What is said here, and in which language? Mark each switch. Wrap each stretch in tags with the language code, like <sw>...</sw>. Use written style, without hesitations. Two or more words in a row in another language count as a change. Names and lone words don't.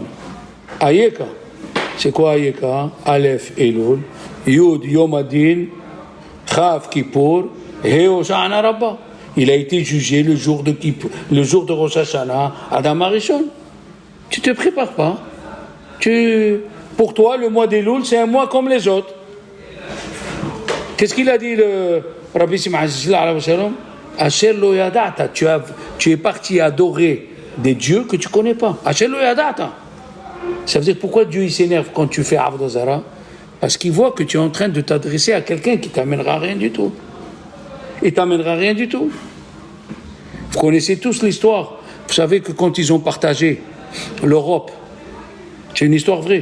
<he>Ayeka.</he> <fr>C'est quoi</fr> <he>Ayeka? אל״ף אלול, יו״ד יום הדין, כ״ף כיפור, ה״א הושענא רבה.</he> <fr>Il a été jugé le jour de Rosh Hashanah, Adam Arishon. Tu te prépares pas. Pour toi, le mois d'Elul, c'est un mois comme les autres. Qu'est-ce qu'il a dit le Rabbi Simon</fr> <he>אשר לא ידעת.</he> <fr>Tu es parti adorer des dieux que tu ne connais pas.</fr> <he>אשר לא ידעת.</he> <fr>Ça veut dire pourquoi Dieu il s'énerve quand tu fais</fr> <he>עבודה זרה?</he> <fr>Parce qu'il voit que tu es en train de t'adresser à quelqu'un qui t'amènera rien du tout. Il t'amènera rien du tout. Vous connaissez tous l'histoire. Vous savez que quand ils ont partagé l'Europe, c'est une histoire vraie.</fr>